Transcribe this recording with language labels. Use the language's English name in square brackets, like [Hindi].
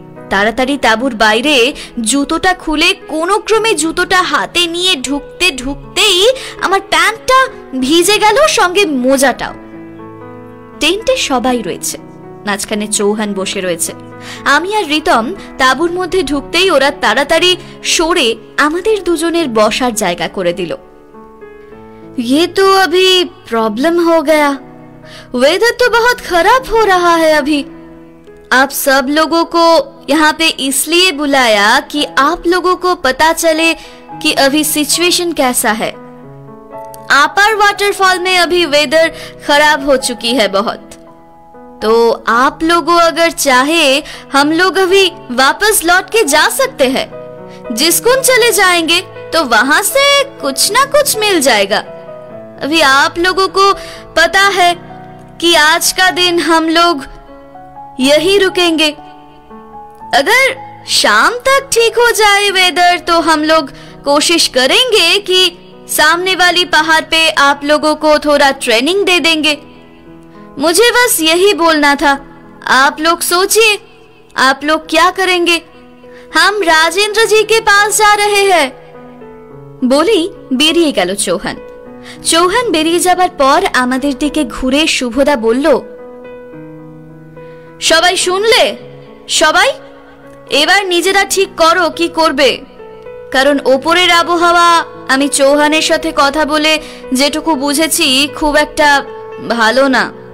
[Bangla] তাড়াতাড়ি তাঁবুর বাইরে জুতোটা খুলে কোনো ক্রমে জুতোটা হাতে নিয়ে ঢুকতে ঢুকতেই আমার প্যান্টটা ভিজে গেল, সঙ্গে মোজাটাও। টেন্টে সবাই রয়েছে, মাঝখানে চৌহান বসে রয়েছে। আমি আর রিতম তাঁবুর মধ্যে ঢুকতেই ওরা তাড়াতাড়ি সরে আমাদের দুজনের বসার জায়গা করে দিল। [Hindi] ये तो अभी प्रॉब्लम हो गया। वेदर तो बहुत खराब हो रहा है अभी। आप सब लोगों को यहाँ पे इसलिए बुलाया कि आप लोगों को पता चले कि अभी सिचुएशन कैसा है। आपर वाटरफॉल में अभी वेदर खराब हो चुकी है बहुत, तो आप लोगों अगर चाहे हम लोग अभी वापस लौट के जा सकते हैं। जिसकुन चले जाएंगे तो वहां से कुछ ना कुछ मिल जाएगा। अभी आप लोगों को पता है कि आज का दिन हम लोग यही रुकेंगे। अगर शाम तक ठीक हो जाए वेदर तो हम लोग कोशिश करेंगे कि सामने वाली पहाड़ पे आप लोगों को थोड़ा ट्रेनिंग दे देंगे। मुझे बस यही बोलना था। आप लोग सोचिए, आप लोग क्या करेंगे? हम राजेंद्र जी के पास जा रहे हैं। [Bangla] बोली बेरिए गेल चौहान। চৌহান বেরিয়ে যাবার পর আমাদের দিকে ঘুরে শুভদা বলল, সবাই শুনলে? সবাই এবার নিজেরা ঠিক করো কি করবে, কারণ ওপরের আবহাওয়া আমি চৌহানের সাথে কথা বলে যেটুকু বুঝেছি খুব একটা ভালো না।